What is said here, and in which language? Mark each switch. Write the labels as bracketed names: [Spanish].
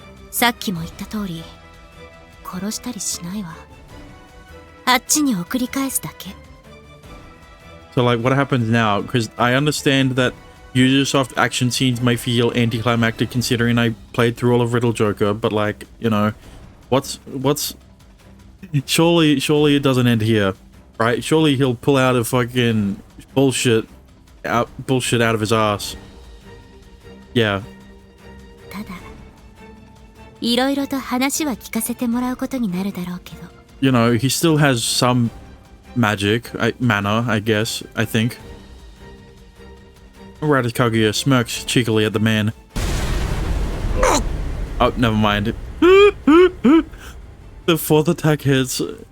[Japanese] さっきも言った通り、殺したりしないわ。あっちに送り返すだけ。 [English] So like, what happens now? Because I understand that Ubisoft action scenes may feel anticlimactic considering I played through all of Riddle Joker, but like, you know, what's surely it doesn't end here, right? Surely he'll pull out a fucking bullshit out of his ass. Yeah. [Japanese] ただ、いろいろと話は聞かせてもらうことになるだろうけど。 [English] You know, he still has some magic, mana, I guess, I think. Right as Kaguya smirks cheekily at the man. Oh, never mind. The fourth attack hits.